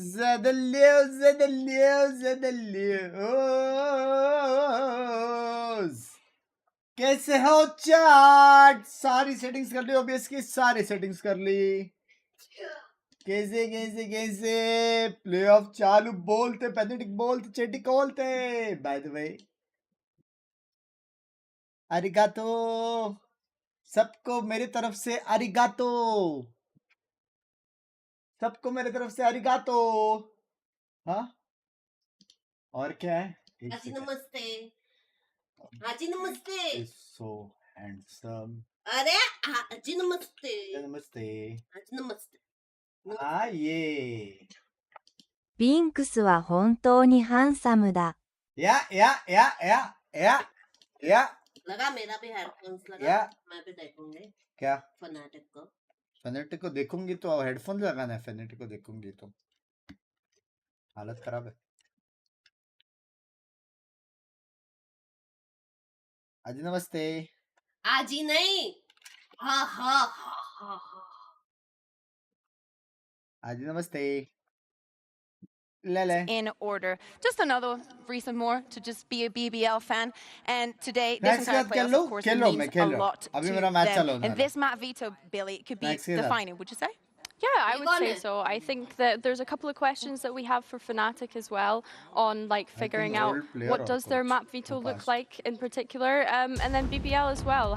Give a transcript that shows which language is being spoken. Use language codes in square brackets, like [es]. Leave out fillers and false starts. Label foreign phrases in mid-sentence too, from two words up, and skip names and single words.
[en] the news. [hi] कैसे हो चार्ट? सारी सेटिंग्स कर ली ओबीएस की, सारी सेटिंग्स कर ली. कैसे प्लेऑफ चालू बोलते, पैथेटिक बोलते, चेटिक बोलते. [en] by the way, [hi] अरिगातो सबको मेरी तरफ से, अरिगातो सबको मेरी तरफ से, अरिगातो. हाँ, और क्या है? आजी नमस्ते. आजी नमस्ते. [en] So handsome. [hi] अरे आजी नमस्ते. नमस्ते. आजी नमस्ते. ये [ja] ビンクスは本当にハンサムだ。 [hi] या लगा मेरा भी हेडफोन्स लगा. या मैं भी देखूंगी. क्या? फनाटिक को. फेनेटिक को देखूंगी तो हेडफोन लगाना है. फेनेटिक को देखूंगी तो हालत खराब है. आजी नमस्ते. आजी नहीं. हाँ हाँ हाँ हाँ. आजी नमस्ते. ले. [en] In order. Just another reason more to just be a BBL fan. And today, this entire playoffs, of course, means a lot to them. And this Matt Vito, Billy, could be defining, would you say? Yeah, I would say so. I think that there's a couple of questions that we have for Fnatic as well on like figuring out what does their map veto look like in particular, and then BBL as well.